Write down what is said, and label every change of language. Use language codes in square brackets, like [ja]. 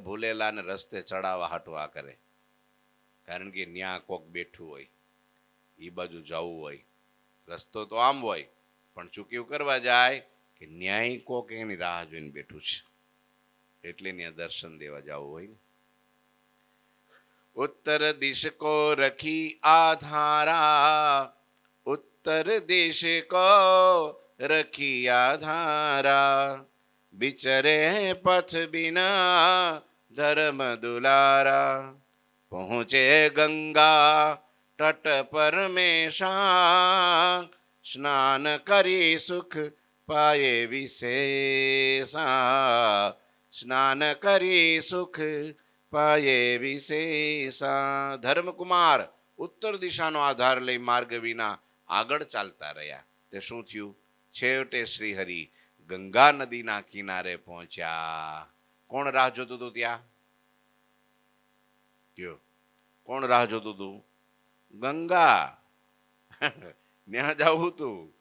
[gu] ભૂલેલાને રસ્તે ચડાવવા હાટવા કરે. કારણ કે ન્યા કોક બેઠું હોય, એ બાજુ જવું હોય. રસ્તો તો આમ હોય પણ ચૂક્યું કરવા જાય કે ન્યાય કોક એની રાહ જોઈને બેઠું છે, એટલે ત્યાં દર્શન દેવા જવું હોય ને. [hi] उत्तर दिश को रखी आधारा, उत्तर दिश को रखी आधारा, बिचरे पथ बिना धर्म दुलारा, पहुँचे गंगा तट पर में शां, स्नान करी सुख पाए विशेषा, स्नान करी सुख પાયે વિશેષા. [gu] ધર્મકુમાર ઉત્તર દિશાનો આધાર લઈ માર્ગ વિના આગળ ચાલતા રહ્યા. તે શું થયું? છેવટે શ્રીહરિ ગંગા નદીના કિનારે પહોંચ્યા. કોણ રાહ જોતું હતું ત્યાં? કયો કોણ રાહ જોતું હતું? ગંગા. ત્યાં જવું હતું.